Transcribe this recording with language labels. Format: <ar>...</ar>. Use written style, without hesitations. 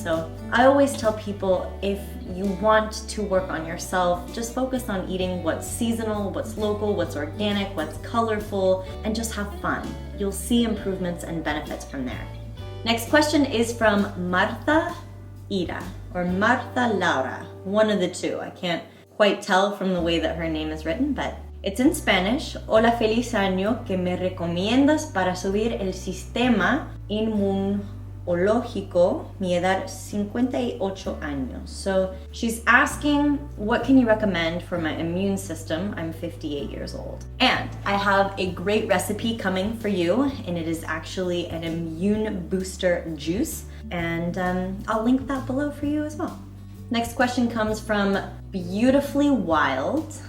<en>So I always tell people, if you want to work on yourself, just focus on eating what's seasonal, what's local, what's organic, what's colorful, and just have fun. You'll see improvements and benefits from there. Next question is from Marta Ira, or Marta Laura, one of the two. I can't quite tell from the way that her name is written, but it's in Spanish.</en> <es>Hola, feliz año, que me recomiendas para subir el sistema inmunológico, mi edad 58 años.</es> <en>So she's asking, what can you recommend for my immune system? I'm 58 years old. And I have a great recipe coming for you, and it is actually an immune booster juice. And I'll link that below for you as well. Next question comes from Beautifully Wild.</en>